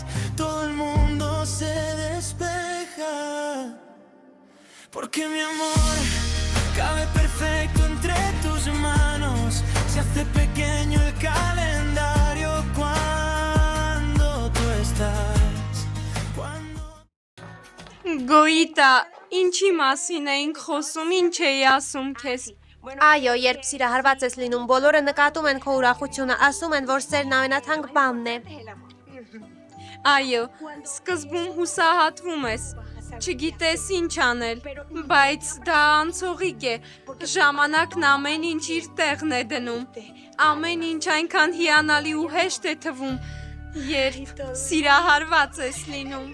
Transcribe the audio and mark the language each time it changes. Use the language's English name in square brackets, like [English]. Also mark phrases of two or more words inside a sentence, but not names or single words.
[Spanish] Todo el mundo se despeja. Porque mi amor cabe perfecto entre tus manos. Se hace pequeño el calendario cuando tú estás. [Armenian] Գոյիտա, ինչի մասին էինք խոսում, ինչ էի ասում քեզ։ Այո, երբ սիրահարված ես լինում, բոլորը նկատում են քո ուրախությունը, ասում են, որ սերն ամենաթանկ բանն է։ Այո, սկզբում հուսահատվում ես, չգիտես ինչ անել, բայց դա անցողիկ է, ժամանակն ամեն ինչ իր տեղն է դնում, ամեն ինչ այնքան հիանալի ու հեշտ է թվում, երբ սիրահարված ես լինում։